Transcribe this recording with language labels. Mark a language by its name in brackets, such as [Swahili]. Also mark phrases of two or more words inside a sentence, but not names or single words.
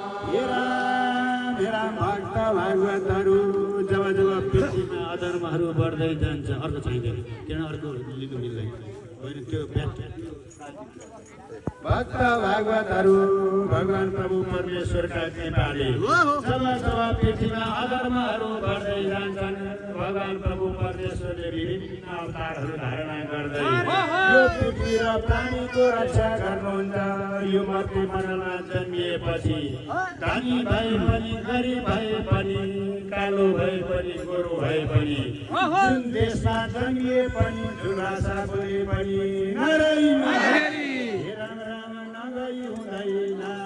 [Nepali] हे राम, हे राम, भक्त भागवतहरू, जब जब पृथ्वीमा अधर्महरू बढ्दै जान्छ, अर्को चाहिँदैन, किन अर्को लिनु मिल्दैन, होइन, त्यो ब्याट। भक्त भागवतहरू, भगवान प्रभु परमेश्वरका कृपाले जब जब पृथ्वीमा अधर्महरू बढ्दै जान्छन्, भगवान प्रभु परमेश्वरले विभिन्न अवतारहरू धारणा गर्दै यो पृथ्वी र प्राणीको रक्षा गर्नुहुन्छ। यो मर्त्य मण्डलमा जन्मिएपछि धनी भए पनि, गरिब भए पनि, कालो भए पनि, गोरो भए पनि, जुन देशमा जन्मिए पनि, जुन भाषा बोले पनि, नारायण। हे राम राम नगई हुँदैन।